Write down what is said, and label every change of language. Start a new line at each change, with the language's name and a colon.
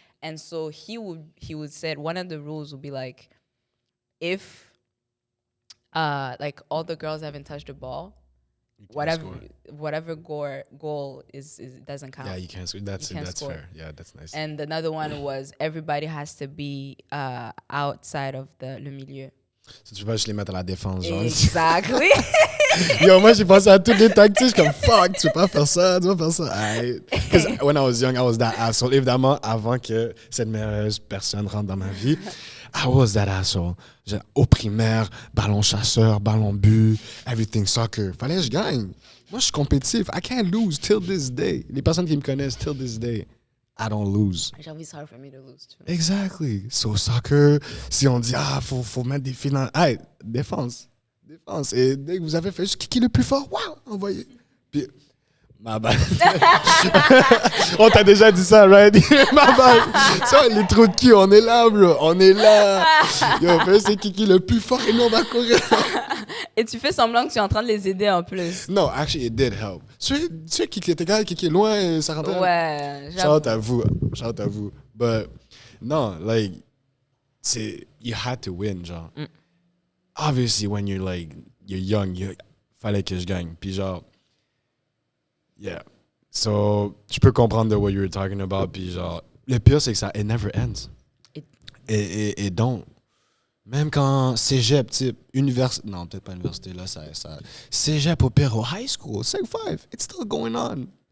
English: And so he would said one of the rules would be like, if like all the girls haven't touched the ball, whatever goal is doesn't count. Yeah, you can't score. That's score. fair. Yeah, that's nice. And another one was everybody has to be outside of
French: le milieu. So, tu peux pas juste les mettre à la défense, genre.
English: Exactly.
French: Yo, moi, j'ai pensé à toutes les tactiques. Comme, fuck, tu peux pas faire ça, tu peux pas faire ça.
English: Because when I was young, I was that asshole.
French: Évidemment, avant que cette merveilleuse personne rentre dans ma vie,
English: I was that asshole.
French: Au primaire, ballon chasseur, ballon but,
English: everything soccer.
French: Fallait que je gagne. Moi, je suis compétitif.
English: I can't lose till this day.
French: Les personnes qui me connaissent
English: till this day, I don't lose. It's hard for me to lose too.
French: Exactly. So, soccer, si on dit, faut mettre des filles dans... Hey, défense. Et dès que vous avez fait juste qui est le plus fort, waouh, envoyez. Puis, ma bad. On t'a déjà dit ça, right? Ma bad. Ça, les trous de cul, on est là, bro. On est là. Yo, fais c'est qui est le plus fort et nous, on va courir. Et tu fais semblant que tu es en train de les aider en plus.
English: No, actually, it did help.
French: Ceux qui étaient gars, qui est loin, ça rentrait. Ouais. Shout out à vous. Shout out à vous.
English: But, no, like, you had to win, genre. Obviously, when you're young,
French: fallait que je gagne.
English: Puis genre, yeah. So,
French: je peux comprendre
English: what you were talking about.
French: Puis genre, le pire, c'est que
English: it never ends.
French: Et donc, même quand cégep, type, université, non, peut-être pas université, là, ça cégep au pire, au high school, Seg 5,
English: it's still going on.